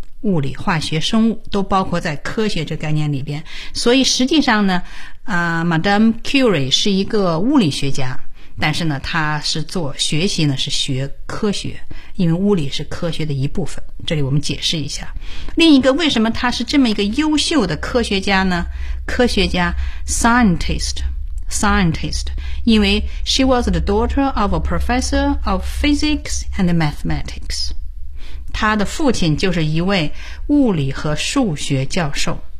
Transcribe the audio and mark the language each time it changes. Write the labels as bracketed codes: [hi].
[zh] 物理、化学、生物都包括在科学这概念里边，所以实际上呢，Madame Curie 是一个物理学家，但是呢，她是做学习呢是学科学，因为物理是科学的一部分。这里我们解释一下。另一个，为什么她是这么一个优秀的科学家呢？科学家 [en] scientist， [zh] 因为 [en] she was the daughter of a professor of physics and mathematics。 [zh] 他的父亲就是一位物理和数学教授。